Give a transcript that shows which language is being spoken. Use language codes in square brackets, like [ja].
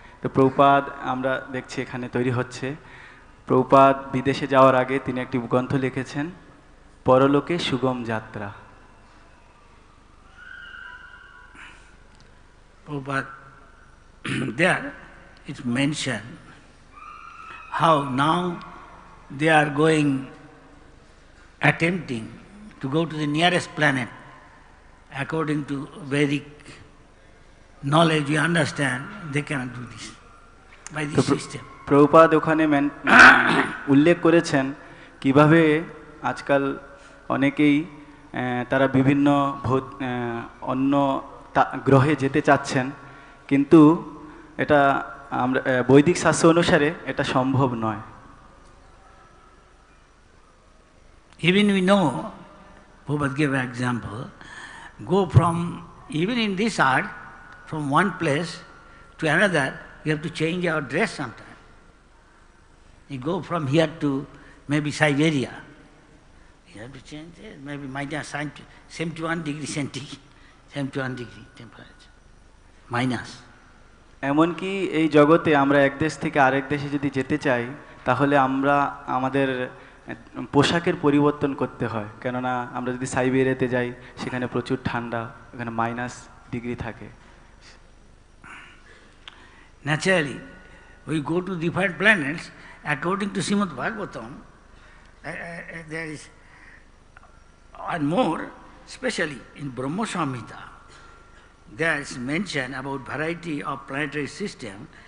[bn] তো প্রভুপাদ আমরা দেখছি এখানে তৈরি হচ্ছে। প্রভুপাদ বিদেশে যাওয়ার আগে তিনি একটি গ্রন্থ লিখেছেন, পরলোকে সুগম যাত্রা। [en] Prabhupada, there it's mentioned how now they are attempting to go to the nearest planet. According to Vedic knowledge, we understand they cannot do this by this system. [bn] Prabhupada ওখানে উল্লেখ করেছেন কিভাবে আজকাল অনেকেই তারা বিভিন্ন অন্য গ্রহে যেতে চাচ্ছেন, কিন্তু এটা আমরা বৈদিক শাস্ত্র অনুসারে এটা সম্ভব নয়। [en] Even we know, Prabhupada gave an example, go from, even in this earth, from one place to another, you have to change our dress sometime. You go from here to maybe Siberia, you have to change it, maybe minus 71 degrees centigrade, 71 degree temperature, minus. [bn] এমনকি এই জগতে আমরা এক দেশ থেকে আরেক দেশে যদি যেতে চাই তাহলে আমরা আমাদের পোশাকের পরিবর্তন করতে হয়, কেননা আমরা যদি সাইবেরিয়াতে যাই সেখানে প্রচুর ঠান্ডা, এখানে মাইনাস ডিগ্রি থাকে। [en] Naturally, we go to different planets. According to Srimad Bhagavatam, there is, and more, especially in Brahma Samhita, there is mention about variety of planetary system.